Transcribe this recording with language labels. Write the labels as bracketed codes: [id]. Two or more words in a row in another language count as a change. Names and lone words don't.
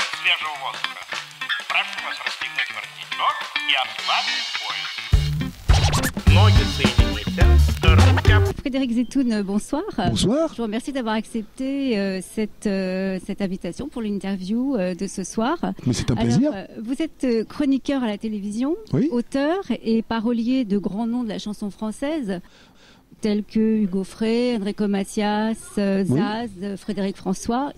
[ru] свежего воздуха. Прошу вас расстегнуть воротничок и отправить в поезд. Ноги соедините, руки... [fr] Frédéric Zetoun, bonsoir. Bonsoir. Je vous remercie d'avoir accepté cette invitation pour l'interview de ce soir. Mais c'est un plaisir. Alors, vous êtes chroniqueur à la télévision, Oui. auteur et parolier de grands noms de la chanson française, tels que Hugo Frey, Enrico Macias, Zaz, Frédéric François,